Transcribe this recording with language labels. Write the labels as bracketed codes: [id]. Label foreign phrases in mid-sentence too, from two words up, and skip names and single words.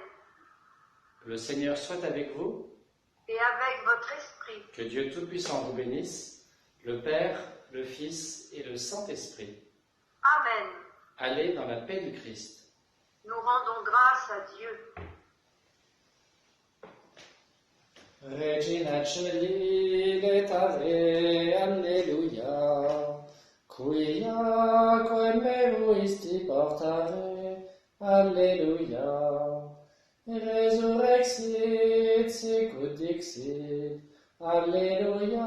[fr] Le Seigneur soit avec vous, Et avec votre esprit. que Dieu Tout-Puissant vous bénisse, le Père, le Fils et le Saint-Esprit. Amen. Allez dans la paix du Christ. Nous rendons grâce à Dieu. [la] Regina Celi letare, alleluia. Quia quem vuisti portare, alleluia. Resurrexit sicut dixit, alleluia.